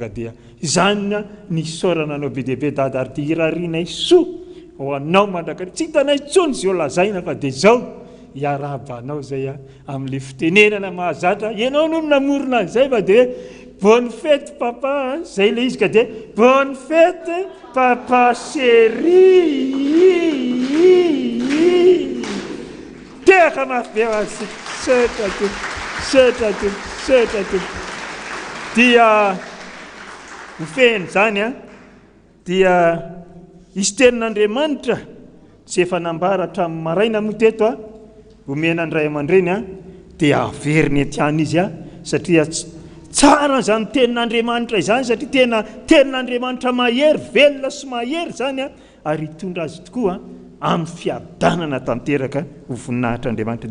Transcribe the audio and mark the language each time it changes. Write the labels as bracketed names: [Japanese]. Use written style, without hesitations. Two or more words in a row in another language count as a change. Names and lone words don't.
[Malagasy] Ka dia izany ny saorana anao be dia be dada ary dia irarianay soa ho anao mandrakariva, tsy hitanay intsony zay lazaina fa dia izao iarabanao zay amin'ilay fitenenana mahazatra ianao no namorona an'izay fa dia [French] bonne fête papa [Malagasy] zay ilay izy. Ka dia [French] bonne fête papa chéri [Malagasy] tehaka mafy be azy setra to dia mifehiny zany dia isy tenin'Andriamanitra tsy efa nambara hatramin'ny maraina moa teto omena ny ray aman-dreny dia averiny etiany izy satria tsara zany tenin'Andriamanitra izany satria tena tenin'Andriamanitra mahery velona sy mahery zany ary hitondra azy tokoa amin'ny fiadanana tanteraka ho voninahitr'Andriamanitra.